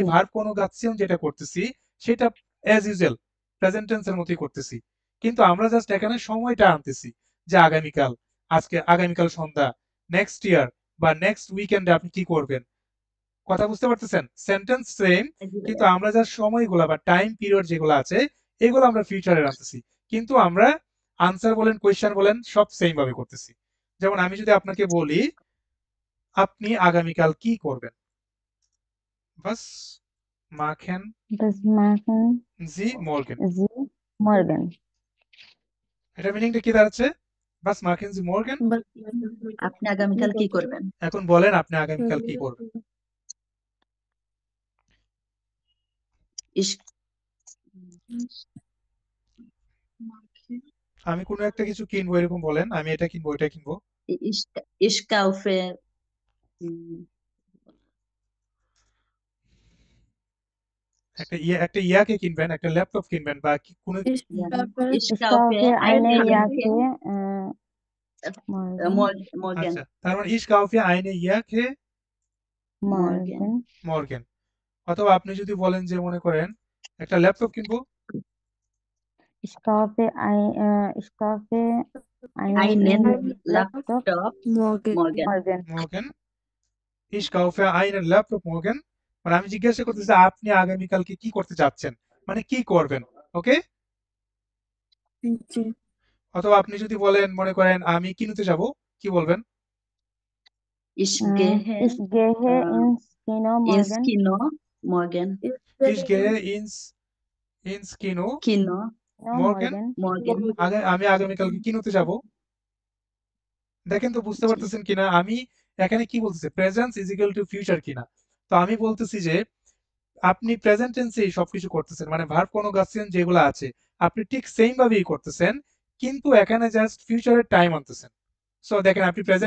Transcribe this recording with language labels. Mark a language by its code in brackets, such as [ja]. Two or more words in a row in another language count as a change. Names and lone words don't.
[bn] ভার্ব কনজুগেশন যেটা করতেছি সেটা [en] as usual [bn] প্রেজেন্ট টেন্সের মতোই করতেছি কিন্তু আমরা জাস্ট এখানে সময়টা আনতেছি যে আগামীকাল আগামীকাল সন্ধ্যা [en] next year [bn] বা [en] next weekend [bn] আপনি কি করবেন কথা বুঝতে পারতেছেন সেন্টেন্স সেম জি কিন্তু ভাইয়া আমরা জাস্ট সময়গুলা বা [en] time period [bn] যেগুলো আছে এগুলো আমরা ফিউচারে রাখতেছি কিন্তু আমরা আনসার বলেন কোয়েশ্চেন বলেন সব সেম ভাবে করতেছি যেমন আমি যদি আপনাকে বলি আপনি আগামীকাল কি করবেন [de] was machen das machen Sie morgen sie morgen [bn] এটা মিনিংটা কি দাঁড়াচ্ছে [de] was machen Sie morgen [bn] আপনি আগামীকাল কি করবেন এখন বলেন আপনি আগামীকাল কি করবেন ইস আমি কোনো একটা কিছু কিনবো এরকম বলেন আমি এটা কিনবো এটা কিনবো [de] ich, ich kaufe উম, [bn] একটা ইয়াকে কিনবেন একটা ল্যাপটপ কিনবেন বা কোনো [de] ja, ich ich kaufe kaufe eine eine Jacke morgen [bn] আচ্ছা তার মানে [de] ich kaufe eine Jacke morgen [bn] morgen অথবা আপনি যদি বলেন যে মনে করেন একটা ল্যাপটপ কিনবো [de] ich kaufe einen Laptop Laptop morgen morgen. morgen ich kaufe einen Laptop morgen [bn] মানে আমি জিজ্ঞাসা করতেছি আপনি আগামীকালকে কি করতে যাচ্ছেন মানে কি করবেন ওকে জি অথবা আপনি যদি বলেন মনে করেন আমি কিনতে যাব কি বলবেন [de] Ich gehe ich gehe ins Kino ins morgen Kino morgen. ich gehe ins Kino Kino morgen morgen morgen. [bn] আমি আগামীকালকে কিনতে যাব দেখেন তো বুঝতে জি পারতেছেন কিনা আমি এখানে কি বলতেছি [en] presence is equal to future [bn] কিনা তো আমি বলতেছি যে আপনি প্রেজেন্ট টেন্সেই সবকিছু করতেছেন মানে ভার্ব কনজুগেশন যেগুলো আছে আপনি ঠিক সেম ভাবেই করতেছেন কিন্তু এখানে জাস্ট ফিউচারের টাইম আনতেছেন সো দেখেন আপনি প্রেজেন্ট